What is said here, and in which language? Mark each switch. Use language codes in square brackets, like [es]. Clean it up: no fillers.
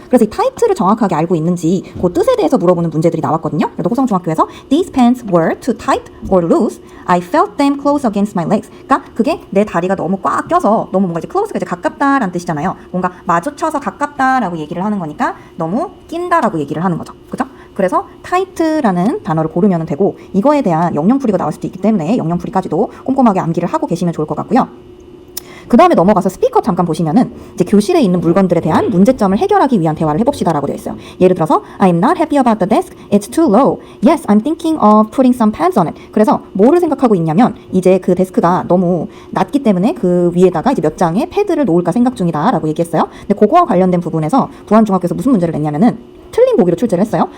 [ko] 그래서 이 tight를 정확하게 알고 있는지 그 뜻에 대해서 물어보는 문제들이 나왔거든요. 그래서 호성중학교에서 [en] These pants were too tight or loose. I felt them close against my legs. [ko] 그러니까 그게 내 다리가 너무 꽉 껴서 너무 뭔가 이제 close가 이제 가깝다라는 뜻이잖아요. 뭔가 마주쳐서 가깝다라고 얘기를 하는 거니까 너무 낀다라고 얘기를 하는 거죠. 그죠? 그래서 tight라는 단어를 고르면 되고 이거에 대한 영영풀이가 나올 수도 있기 때문에 영영풀이까지도 꼼꼼하게 암기를 하고 계시면 좋을 것 같고요. 그 다음에 넘어가서 스피커 잠깐 보시면은 이제 교실에 있는 물건들에 대한 문제점을 해결하기 위한 대화를 해봅시다라고 되어 있어요. [en] 예를 들어서 I'm not happy about the desk. It's too low. Yes, I'm thinking of putting some pads on it. [ko] 그래서 뭐를 생각하고 있냐면 이제 그 데스크가 너무 낮기 때문에 그 위에다가 이제 몇 장의 패드를 놓을까 생각 중이다라고 얘기했어요. 근데 그거와 관련된 부분에서 부안중학교에서 무슨 문제를 냈냐면은 틀린 보기로 출제를 했어요.